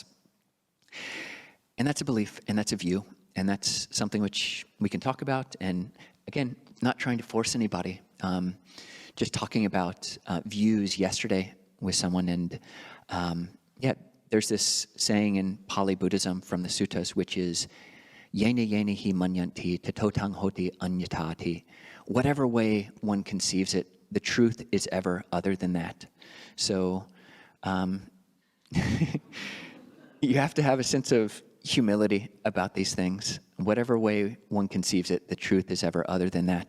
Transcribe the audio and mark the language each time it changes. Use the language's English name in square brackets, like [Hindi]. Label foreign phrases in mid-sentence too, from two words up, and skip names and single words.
[English] And that's a belief, and that's a view, and that's something which we can talk about. And again, not trying to force anybody, just talking about views yesterday with someone. And there's this saying in Pali Buddhism from the suttas, which is, [Pali] Yena yena hi manyanti tatotang hoti anyatati. [English] Whatever way one conceives it, the truth is ever other than that. So you have to have a sense of humility about these things. Whatever way one conceives it, the truth is ever other than that.